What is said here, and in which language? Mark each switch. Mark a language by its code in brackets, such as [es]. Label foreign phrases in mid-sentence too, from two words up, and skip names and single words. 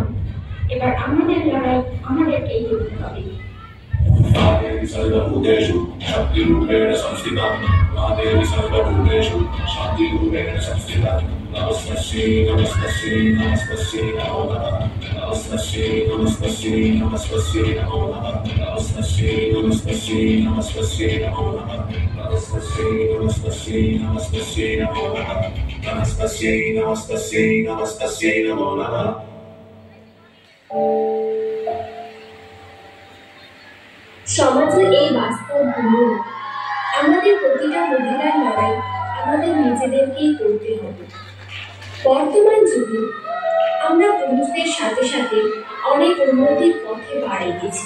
[bn] এবার আমাদের লড়াই আমাদেরকেই করতে হবে। [sa] सर्वभूतेषु शक्तिरूपेण संस्थिता महादेवी सर्वभूतेषु शान्तिरूपेण संस्थिता नमस्ते नमस्ते नमस्ते नमो नमः नमस्ते नमस्ते नमस्ते नमो नमः नमस्ते नमस्ते नमस्ते नमो नमः नमस्ते नमस्ते नमस्ते नमो नमः नमस्ते, नमस्ते, नमस्ते, नमो नमः. [bn] সমাজের এই বাস্তব গুলো আমাদের প্রতিটা মহিলার লড়াই আমাদের নিজেদেরকেই করতে হবে। বর্তমান যুগে আমরা পুরুষদের সাথে সাথে অনেক উন্নতির পথে পা রেখেছি।